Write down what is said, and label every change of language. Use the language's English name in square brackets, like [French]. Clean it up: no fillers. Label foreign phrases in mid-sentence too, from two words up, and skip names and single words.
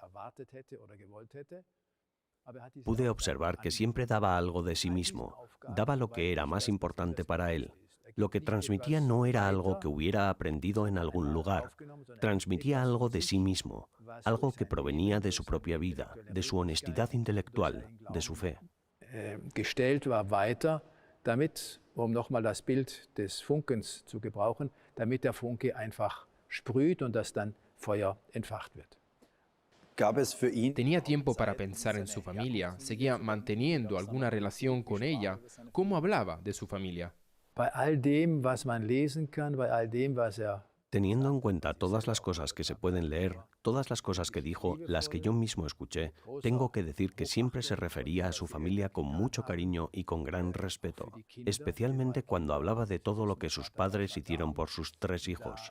[Spanish] Pude observar que siempre daba algo de sí mismo, daba lo que era más importante para él. Lo que transmitía no era algo que hubiera aprendido en algún lugar, transmitía algo de sí mismo, algo que provenía de su propia vida, de su honestidad intelectual, de su fe. [German] Gestellt war weiter, damit, nochmal das Bild des Funkens zu gebrauchen, damit der Funke einfach sprüht und das dann Feuer entfacht wird. [Spanish] Tenía tiempo para pensar en su familia, seguía manteniendo alguna relación con ella. ¿Cómo hablaba de su familia? [German] Bei all dem, was man lesen kann, bei all dem, was [Spanish] Teniendo en cuenta todas las cosas que se pueden leer, todas las cosas que dijo, las que yo mismo escuché, tengo que decir que siempre se refería a su familia con mucho cariño y con gran respeto, especialmente cuando hablaba de todo lo que sus padres hicieron por sus 3 hijos.